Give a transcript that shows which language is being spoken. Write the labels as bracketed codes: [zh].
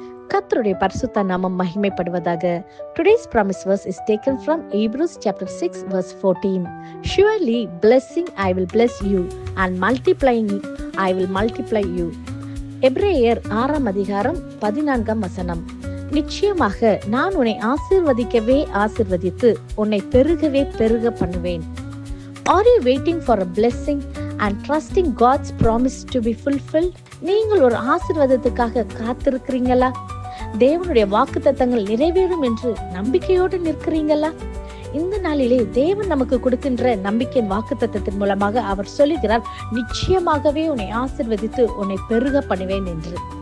[ta] கர்த்தருடைய பரிசுத்த நாமம் மகிமைப்படுவதாக. [en] Today's promise verse is taken from Hebrews chapter 6 verse 14. Surely blessing I will bless you and multiplying I will multiply you. [ta] எபிரேயர் 6 அதிகாரம் 14 வசனம். நிச்சயமாக நான் உன்னை ஆசீர்வதிக்கவே ஆசீர்வதித்து உன்னை பெருகவே பெருக பண்ணுவேன். [en] Are you waiting for a blessing and trusting God's promise to be fulfilled? [ta] நீங்கள் ஒரு ஆசீர்வாதத்துக்காக காத்திருக்கிறீங்களா? தேவனுடைய வாக்குத்தத்தங்கள் நிறைவேறும் என்று நம்பிக்கையோடு நிற்கிறீங்களா? இந்த நாளிலே தேவன் நமக்கு கொடுக்கின்ற நம்பிக்கையின் வாக்குத்தத்தத்தின் மூலமாக அவர் சொல்லுகிறார், நிச்சயமாகவே உன்னை ஆசீர்வதித்து உன்னை பெருக பண்ணுவேன் என்று.